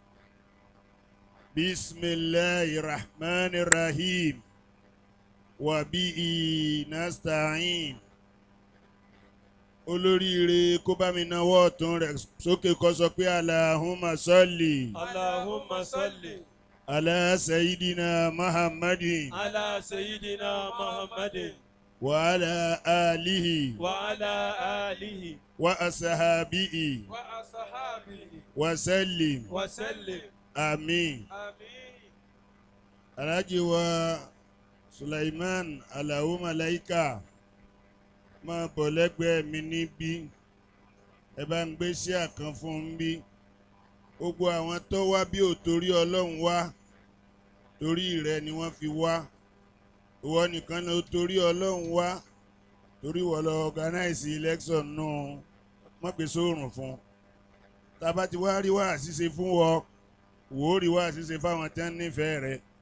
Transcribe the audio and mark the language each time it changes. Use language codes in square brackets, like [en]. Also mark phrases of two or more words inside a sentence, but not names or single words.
[ar] بسم الله الرحمن الرحيم وبه نستعين [yo] olóríire kó bá mi nawọ́ ọ̀tún rẹ̀ sókè kó sọ pé [ar] اللهم صل. اللهم صل. على سيدنا محمد. على سيدنا محمد. وعلى آله. وعلى آله. وأصحابه. وأصحابه. وسلم. وسلم. [yo] Àmín. Àmín. Alhaji wa Sulaiman Alao Malaika máa bọ̀ lẹ́gbẹ̀ẹ́ mi níbí ẹ bá ń gbé sí àkàn fún un bí gbogbo àwọn tó wá bí ò torí Ọlọ́run wá torí rẹ ni wọ́n fi wá ìwọ nìkan ló torí Ọlọ́run wá torí wọ́n lọ [en] organize election [yo] náà wọ́n pè sóòrùn fún tá a bá ti wá rí wá àṣìṣe fún wọ wò ó rí wá àṣìṣe fáwọn tí wọ́n nífẹ̀ẹ́ rẹ.